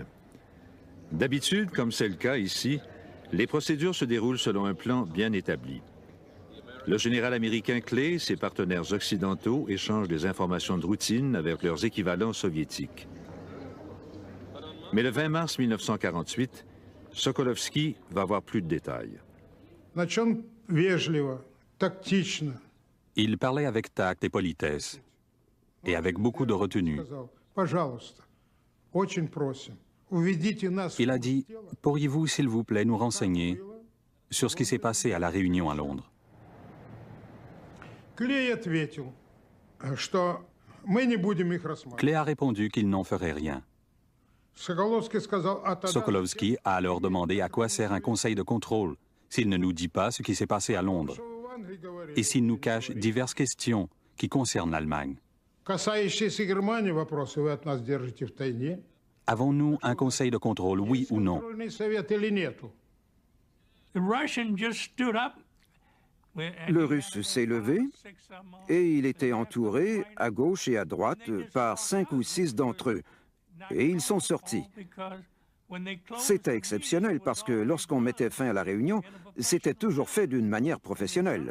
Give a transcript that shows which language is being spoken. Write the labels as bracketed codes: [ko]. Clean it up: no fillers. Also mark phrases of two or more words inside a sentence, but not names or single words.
[fr] D'habitude, comme c'est le cas ici, les procédures se déroulent selon un plan bien établi. Le général américain Clay et ses partenaires occidentaux échangent des informations de routine avec leurs équivalents soviétiques. Mais le 20 mars 1948, Sokolovski va avoir plus de détails. [ru] Значит, он вежливо, тактично [fr] Il parlait avec tact et politesse, et avec beaucoup de retenue. [ru] сказал: пожалуйста, очень просим, уведите нас. [fr] Il a dit, « Pourriez-vous, s'il vous plaît, nous renseigner sur ce qui s'est passé à la réunion à Londres ?» [ru] Клей ответил, что мы не будем их рассматривать. [fr] Clay a répondu qu'il n'en ferait rien. [ru] Sokolovsky сказал: а тогда [fr] Sokolovsky a alors demandé à quoi sert un conseil de contrôle s'il ne nous dit pas ce qui s'est passé à Londres et s'il nous cache diverses questions qui concernent l'Allemagne. [ru] касающиеся Германии вопросы вы от нас держите в тайне. [fr] Avons-nous un conseil de contrôle, oui ou non? [ru] Контрольный совет или нету? [fr] Le Russe s'est levé et il était entouré à gauche et à droite par 5 ou 6 d'entre eux. Et ils sont sortis. C'était exceptionnel parce que lorsqu'on mettait fin à la réunion, c'était toujours fait d'une manière professionnelle.